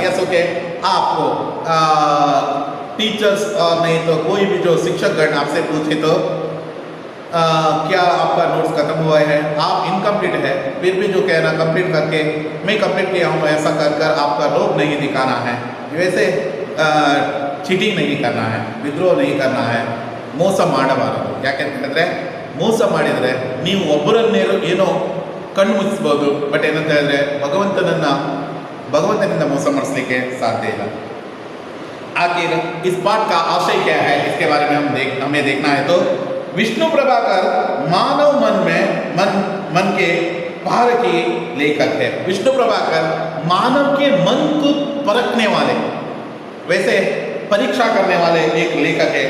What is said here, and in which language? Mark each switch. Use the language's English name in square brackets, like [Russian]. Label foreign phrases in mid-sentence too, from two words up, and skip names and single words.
[English] yes okay, [Hindi] आपको टीचर्स और नहीं तो कोई भी जो शिक्षकगण आपसे पूछे तो क्या आपका नोट्स खत्म हुआ है, आप इनकम्प्लीट है, फिर भी जो कहना कंप्लीट करके मैं कंप्लीट किया हूँ ऐसा कर आपका लोभ नहीं दिखाना है, वैसे चीटिंग नहीं करना है, विद्रोह नहीं करना है, [Kannada] ಮೋಸ ಮಾಡಬಾರದು। ಯಾಕೆಂತಂದರೆ ಮೋಸ ಮಾಡಿದರೆ ನೀವು ಒಬ್ಬರನ್ನೇನೋ ಏನೋ ಕಣ್ಣು ಮುಚ್ಚಿಸ್ಬೋದು, ಬಟ್ ಏನಂತ ಹೇಳಿದ್ರೆ ಭಗವಂತನಿಂದ ಮೋಸ ಮಾಡಿಸ್ಲಿಕ್ಕೆ ಸಾಧ್ಯ ಇಲ್ಲ। [Hindi] आखिर इस पाठ का आशय क्या है, इसके बारे में हमें देखना है। तो विष्णु प्रभाकर मानव मन के पार की लेखक है। विष्णु प्रभाकर मानव के मन को परखने वाले, वैसे परीक्षा करने वाले एक लेखक है।